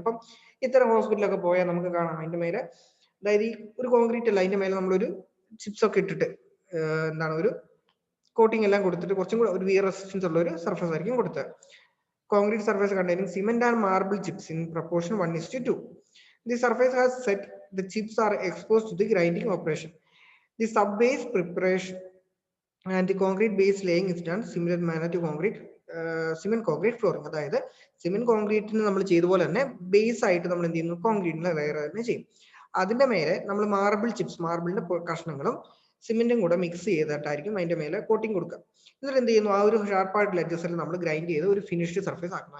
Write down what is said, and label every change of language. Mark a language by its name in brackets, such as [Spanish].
[Malayalam] അപ്പം ഇത്തരം ഹോസ്പിറ്റലൊക്കെ പോയാൽ നമുക്ക് കാണാം അതിന്റെ മേലെ, അതായത് ഈ ഒരു കോൺക്രീറ്റ് അല്ല, അതിന്റെ മേലെ നമ്മളൊരു ചിപ്സ് ഒക്കെ ഇട്ടിട്ട് എന്താണ് ഒരു കോട്ടിംഗ് എല്ലാം കൊടുത്തിട്ട് കുറച്ചും കൂടെ ഒരു വിയർ റെസിസ്റ്റൻസ് ഉള്ള ഒരു സർഫസ് ആയിരിക്കും കൊടുത്തത്. [English] Concrete surface containing cement and marble chips in proportion 1:2. The surface has set, the chips are exposed to the grinding operation. The sub-base preparation and the concrete base laying is done similar manner to concrete cement concrete flooring. [Malayalam] അതായത് cement കോൺക്രീറ്റിന് നമ്മൾ ചെയ്ത പോലെ തന്നെ base ആയിട്ട് നമ്മൾ എന്ത് ചെയ്യുന്നു, കോൺക്രീറ്റിനെ layer തന്നെ ചെയ്യും. അതിന്റെ മേലെ നമ്മൾ മാർബിൾ ചിപ്സ്, മാർബിളിന്റെ കഷ്ണങ്ങളും സിമെന്റും കൂടെ മിക്സ് ചെയ്തിട്ടായിരിക്കും അതിന്റെ മേലെ കോട്ടിംഗ് കൊടുക്കുക. എന്നിട്ട് എന്ത് ചെയ്യുന്നു, ആ ഒരു ഷാർപ്പായിട്ടുള്ള എഡ്ജസിൽ നമ്മൾ ഗ്രൈൻഡ് ചെയ്ത് ഒരു ഫിനിഷ്ഡ് സർഫേസ് ആക്കണം.